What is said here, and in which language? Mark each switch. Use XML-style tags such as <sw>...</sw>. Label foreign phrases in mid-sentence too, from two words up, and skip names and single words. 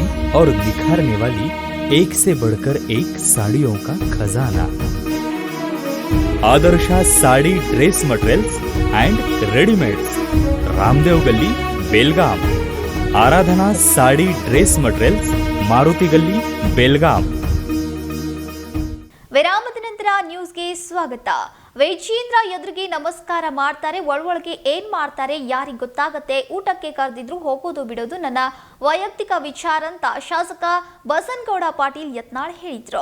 <hi>और निखारने वाली एक से बढ़कर एक साड़ियों का खजाना। आदर्शा साड़ी ड्रेस मटेरियल्स एंड रेडीमेड्स, रामदेव गली, बेलगाम। आराधना साड़ी ड्रेस मटेरियल्स, मारुति गली, बेलगाम।</hi> <kn>ವಿರಾಮದ ನಂತರ ನ್ಯೂಸ್ಗೆ ಸ್ವಾಗತ. ವೈಜೇಂದ್ರ ಎದುರಿಗೆ ನಮಸ್ಕಾರ ಮಾಡ್ತಾರೆ, ಒಳಗೆ ಏನ್ ಮಾಡ್ತಾರೆ ಯಾರಿಗೆ ಗೊತ್ತಾಗತ್ತೆ. ಊಟಕ್ಕೆ ಕರೆದಿದ್ರು ಹೋಗೋದು ಬಿಡೋದು ನನ್ನ ವೈಯಕ್ತಿಕ ವಿಚಾರ ಅಂತ ಶಾಸಕ ಬಸನಗೌಡ ಪಾಟೀಲ್ ಯತ್ನಾಳ್ ಹೇಳಿದ್ರು.</kn>